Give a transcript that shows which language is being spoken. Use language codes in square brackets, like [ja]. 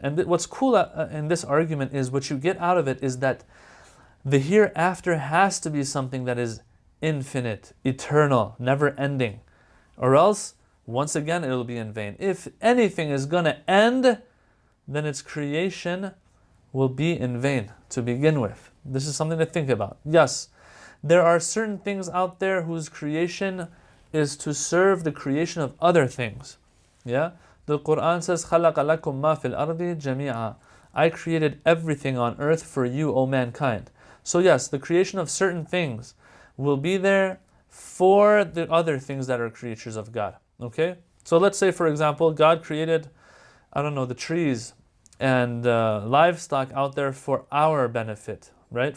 [en] And what's cool in this argument is what you get out of it is that the hereafter has to be something that is infinite, eternal, never ending, or else once again it will be in vain. If anything is going to end, then its creation will be in vain to begin with. This is something to think about. Yes, there are certain things out there whose creation is to serve the creation of other things. Yeah? The Quran says, [ar] خَلَقَ لَكُم مَا فِي الْأَرْضِ جَمِيعًا. [en] I created everything on earth for you, O mankind. So yes, the creation of certain things will be there for the other things that are creatures of God. Okay? So let's say, for example, God created, the trees and livestock out there for our benefit, right?